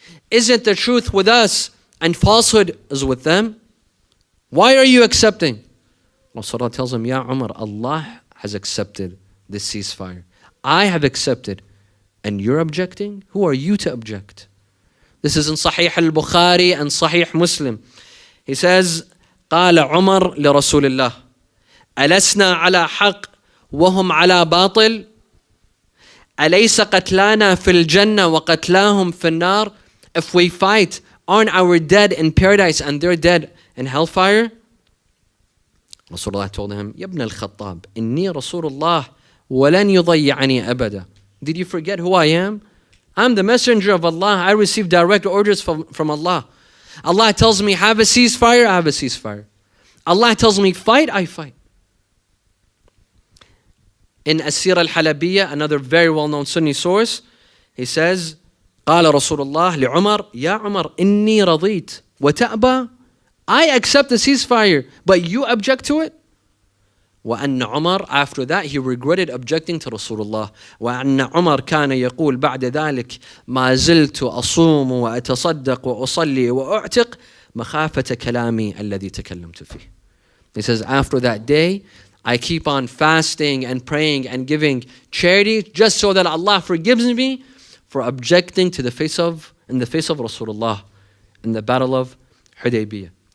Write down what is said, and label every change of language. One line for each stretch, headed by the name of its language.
English: Isn't the truth with us and falsehood is with them? Why are you accepting? Rasulullah tells him, Ya Umar, Allah has accepted this ceasefire. I have accepted, and you're objecting? Who are you to object? This is in Sahih al-Bukhari and Sahih Muslim. He says,
Arabic: قال عمر لرسول الله ألسنا على حق وهم على باطل أليس قتلانا في الجنة وقتلاهم في النار.
English: If we fight, aren't our dead in paradise and they're dead in hellfire? Rasulullah told him,
Arabic: يا ابن الخطاب إني رسول الله ولن يضيعني أبدا.
English: Did you forget who I am? I'm the messenger of Allah. I receive direct orders from Allah. Allah tells me have a ceasefire, I have a ceasefire. Allah tells me fight, I fight. In As-Sirah al-Halabiyya, another very well-known Sunni source, he says,
Arabic: قال رسول الله لعمر يا عمر إني رضيت وتأبى.
English: I accept the ceasefire, but you object to it?
Arabic: وأن عمر,
English: after that he regretted objecting to Rasulullah.
Arabic: وأن عمر كان يقول بعد ذلك ما زلت أصوم وأتصدق وأصلي وأعتق مخافة كلامي الذي تكلمت فيه.
English: He says, after that day, I keep on fasting and praying and giving charity just so that Allah forgives me for objecting to in the face of Rasulullah in the battle of Hudaybiyah.